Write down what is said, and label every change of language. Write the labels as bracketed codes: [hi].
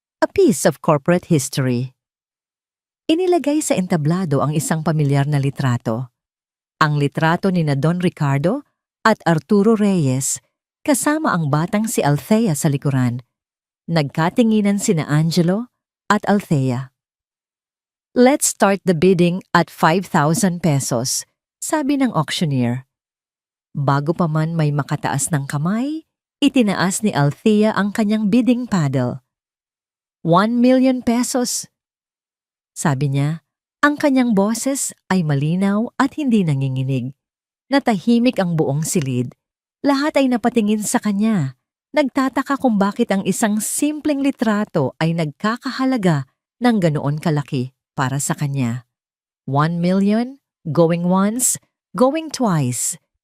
[en] A piece of corporate history. [tl] Inilagay sa entablado ang isang pamilyar na litrato. Ang litrato ni na Don Ricardo at Arturo Reyes kasama ang batang si Althea sa likuran. Nagkatinginan sina Angelo at Althea. [en] Let's start the bidding at 5,000 pesos, [tl] sabi ng [en] auctioneer. [tl] Bago pa man may makataas ng kamay, itinaas ni Althea ang kanyang bidding paddle. [en] 1 million pesos. [tl] Sabi niya, ang kanyang boses ay malinaw at hindi nanginginig. Natahimik ang buong silid. Lahat ay napatingin sa kanya. Nagtataka kung bakit ang isang simpleng litrato ay nagkakahalaga ng ganoon kalaki para sa kanya. [en] 1 million, going once, going twice.